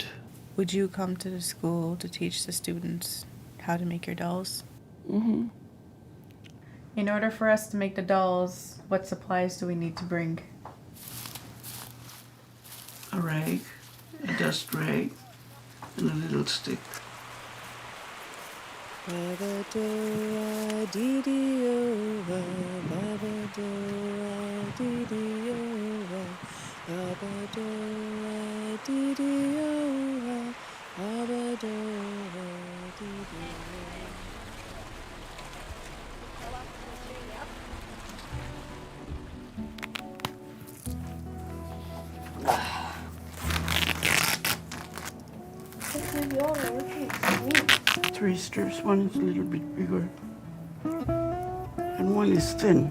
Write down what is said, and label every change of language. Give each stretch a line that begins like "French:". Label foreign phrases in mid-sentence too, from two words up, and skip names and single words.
English: Would you come to the school to teach the students how to make your dolls? Mm-hmm. In order for us to make the dolls, what supplies do we need to bring? A rag, a dust rag, and a little stick.
Ewe: Baba doa didi oa, Baba doa didi oa, Baba doa didi oa, Baba doa didi oa.
English: Three strips. One is a little bit bigger, and one is thin.